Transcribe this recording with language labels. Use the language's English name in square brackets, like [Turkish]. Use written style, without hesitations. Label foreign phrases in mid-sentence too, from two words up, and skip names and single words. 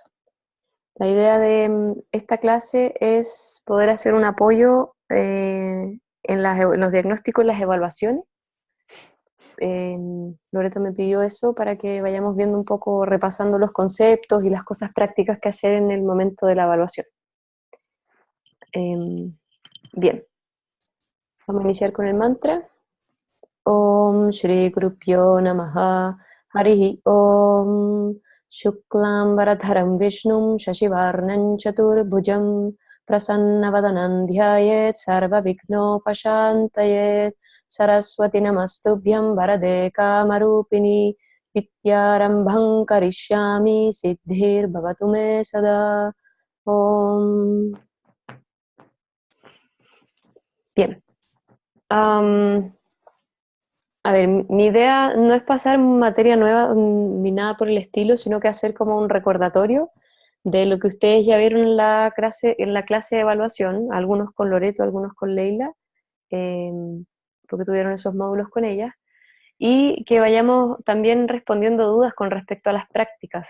[Spanish] La idea de esta clase es poder hacer un apoyo en los diagnósticos y las evaluaciones. Loreto me pidió eso para que vayamos viendo un poco, repasando los conceptos y las cosas prácticas que hacer en el momento de la evaluación. Bien. Vamos a iniciar con el mantra. [Sanskrit] ॐ श्री गुरुभ्यो नमः हरिः ॐ शुक्लाम् बरधरम् विष्णुम् शशिवर्णम् चतुर्भुजम् प्रसन्नवदनम् ध्यायेत् सर्व विघ्नो पशान्तये सरस्वति नमस्तुभ्यम् वरदे कामरूपिणि विद्यारम्भम् करिष्यामि सिद्धिर् भवतु मे सदा. [Spanish] Om. Bien. A ver, mi idea no es pasar materia nueva ni nada por el estilo, sino que hacer como un recordatorio de lo que ustedes ya vieron en la clase de evaluación, algunos con Loreto, algunos con Leila, eh, porque tuvieron esos módulos con ella, y que vayamos también respondiendo dudas con respecto a las prácticas.